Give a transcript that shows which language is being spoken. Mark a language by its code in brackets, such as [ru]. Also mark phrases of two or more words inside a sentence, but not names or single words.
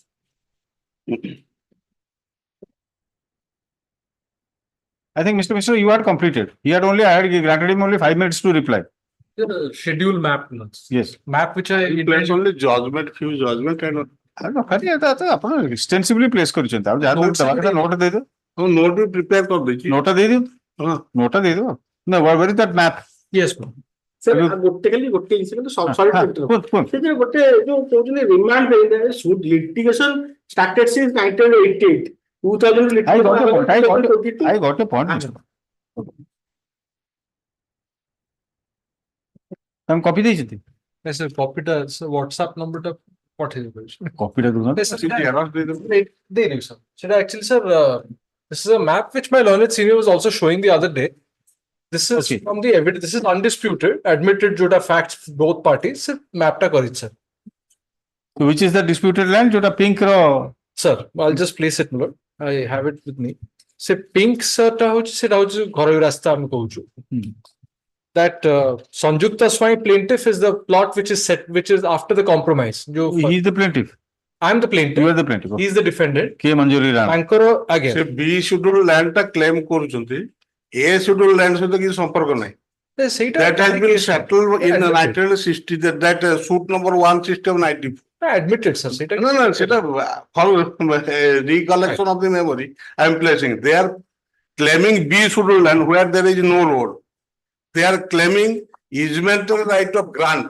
[en] I think Mr. Mishra, you had completed. He had granted him only 5 minutes to reply. Schedule map. Yes. Map which I place only judgment, few judgment and extensively place [or] କରିଛନ୍ତି ଆଉ ଯାହା note ଦେଇଦିଅ note ବି prepare କରିଦେଇଛି note ଦେଇଦିଅ note ଦେଇଦିଅ [en] no where is that map? Yes [or] sir ଗୋଟେ ଜିନିଷ କିନ୍ତୁ sorry ସେଥିରେ ଗୋଟେ ଯୋଉ କହୁଛନ୍ତି [en] remand litigation started since [or] 1988 2000 [en] I got a point. I'm [or] copy ଦେଇଛନ୍ତି [en] yes sir [or] copy ଟା WhatsApp number ଟା ପଠେଇ ଦେବେ copy ଟା ଦଉନା [en] sir actually sir this is a map which my learned senior was also showing the other day. This is from the evidence. This is undisputed, admitted jota facts both parties. [or] ସାର୍, map ଟା କରିଛି ସାର୍. [en] So which is the disputed land? [or] ଯୋଉଟା pink ର [en] Sir, I'll just place it, my lord. I have it with me. [or] ସେ pink sir ଟା ହଉଚି ସେଟା ହଉଚି ଘରୋଇ ରାସ୍ତା ଆମେ କହୁଚୁ. [en] That Sanjukta Swami plaintiff is the plot which is set, which is after the compromise. He is the plaintiff. I'm the plaintiff. You are the plaintiff. He is the defendant. K. Manjuri Ram. Tankara again. [or] से [en] B scheduled land [or] टा claim କରୁଛନ୍ତି [en] A scheduled land [or] ସହିତ କିଛି ସମ୍ପର୍କ ନାହିଁ. [en] That has been settled in 1960. That suit number 160 of 94. Admitted, sir. No, for recollection of the memory, I am placing. They are claiming B scheduled land where there is no road. They are claiming easemental right of grant.